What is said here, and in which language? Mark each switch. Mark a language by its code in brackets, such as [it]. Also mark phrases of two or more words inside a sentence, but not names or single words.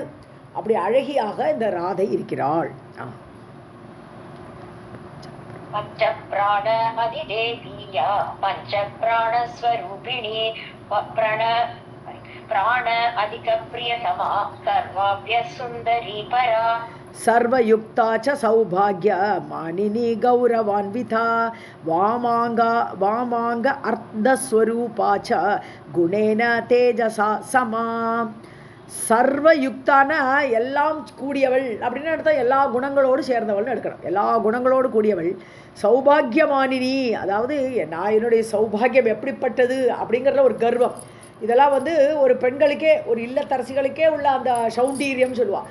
[ta] அப்படி அழகியாக இந்த ராதை இருக்கிறாள். [sa] पञ्चप्राण अधिदेविया पञ्चप्राणस्वरूपिणी प्राण अधिक प्रियतमा सर्वाभ्य सुन्दरी परा. सर्वयुक्ता च सौभाग्य मानिनी गौरवान्विता वामांग अर्धस्वरूपा च गुणेन तेजसा समा. [ta] சர்வயுக்தான எல்லாம் கூடியவள் அப்படின்னு அர்த்தம். எல்லா குணங்களோடு சேர்ந்தவள்னு எடுக்கணும். எல்லா குணங்களோடு கூடியவள். சௌபாகியமானினி, அதாவது நான் என்னுடைய சௌபாகியம் எப்படிப்பட்டது அப்படிங்கிறத ஒரு கர்வம். இதெல்லாம் ஒரு பெண்களுக்கே, ஒரு இல்லத்தரசிகளுக்கே உள்ள அந்த சௌந்தீரியம் சொல்லுவாள்.